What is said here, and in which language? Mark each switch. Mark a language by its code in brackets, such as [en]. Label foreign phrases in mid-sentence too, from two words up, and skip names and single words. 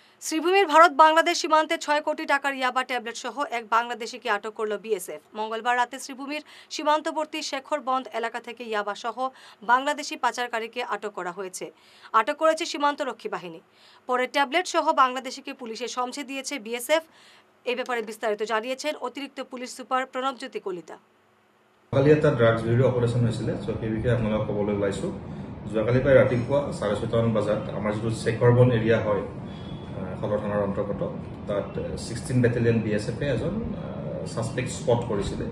[bn] শ্রীভূমির ভারত বাংলাদেশ সীমান্তে 6 কোটি টাকার ইয়াবা ট্যাবলেট সহ এক বাংলাদেশিকে আটক করল বিএসএফ। মঙ্গলবার রাতে শ্রীভূমির সীমান্তবর্তী শেখরবন্দ এলাকা থেকে ইয়াবা সহ বাংলাদেশি পাচারকারীকে আটক করা হয়েছে। আটক করেছে সীমান্তরক্ষী বাহিনী। পরে ট্যাবলেট সহ বাংলাদেশিকে পুলিশে সমঝে দিয়েছে বিএসএফ। এই ব্যাপারে বিস্তারিত জানিয়েছেন অতিরিক্ত পুলিশ সুপার প্রণবজ্যোতি কলিতা। [as] কালি এটা ড্ৰাগছ ভিডিঅ অপাৰেশ্যন হৈছিলে, চ' সেই বিষয়ে আপোনালোকক ক'বলৈ ওলাইছোঁ। যোৱাকালি প্ৰায় ৰাতিপুৱা 6:30 বজাত আমাৰ যিটো শেখৰবন এৰিয়া হয় সদৰ থানাৰ অন্তৰ্গত, তাত 16 বেটেলিয়ন BSF এজন [en] suspect spot [as] কৰিছিলে।